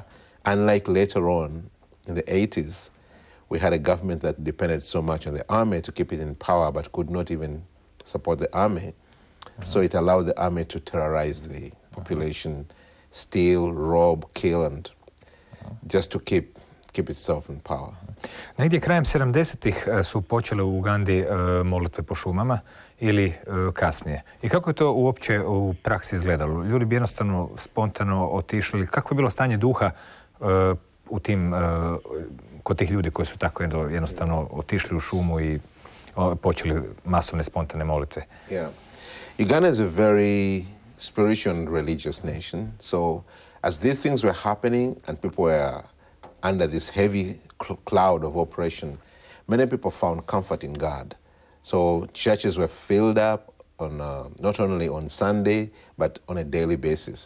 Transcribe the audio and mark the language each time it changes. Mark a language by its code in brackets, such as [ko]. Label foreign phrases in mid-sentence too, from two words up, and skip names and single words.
[en] Unlike later on, in the 80s, we had a government that depended so much on the army to keep it in power, but could not even support the army. So it allowed the army to terrorize the population steal, rob, kill, and just to keep itself in power. [hr] Negdje krajem 70-ih su počele u Ugandi molitve po šumama ili kasnije. I kako je to uopće u praksi izgledalo? Ljudi bi jednostavno spontano otišli. Kako je bilo stanje duha u tim, kod tih ljudi koji su tako jednostavno otišli u šumu i počeli masovne spontane molitve? [en] Yeah. Uganda is a very spiritual and religious nation. So as these things were happening and people were under this heavy cloud of oppression, many people found comfort in God. So churches were filled up on not only on Sunday, but on a daily basis.